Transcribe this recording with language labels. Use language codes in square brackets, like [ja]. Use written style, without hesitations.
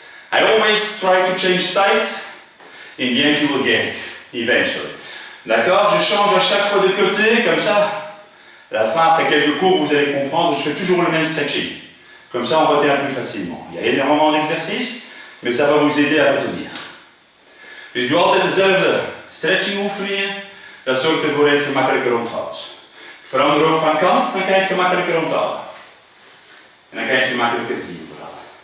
[en] I always try to change sides. In the end, you will get it, eventually. [fr] D'accord? Je change à chaque fois de côté, comme ça. À la fin, après quelques cours, vous allez comprendre, je fais toujours le même stretching. Comme ça, on retient plus facilement. Il y a énormément d'exercices, mais ça va vous aider à retenir. [nl] Dus ik doe altijd dezelfde stretching oefeningen. Dat zorgt ervoor dat je het gemakkelijker onthoudt. Ik verander ook van kant, dan kan je het gemakkelijker onthouden. En dan kan je het gemakkelijker zien vooral.